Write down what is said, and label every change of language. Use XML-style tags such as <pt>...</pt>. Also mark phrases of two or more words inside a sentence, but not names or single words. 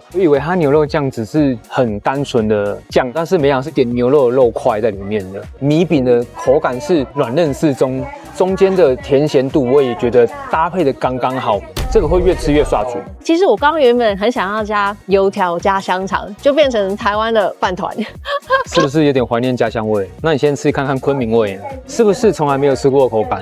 <zh>我以為它牛肉醬只是很單純的醬，但是沒想到是點牛肉的肉塊在裡面的。米餅的口感是軟嫩適中，中間的甜鹹度我也覺得搭配的剛剛好。這個會越吃越刷嘴。其實我剛剛原本很想要加油條加香腸，就變成台灣的飯糰，是不是有點懷念家鄉味？那你先吃看看昆明味，是不是從來沒有吃過的口感？</zh>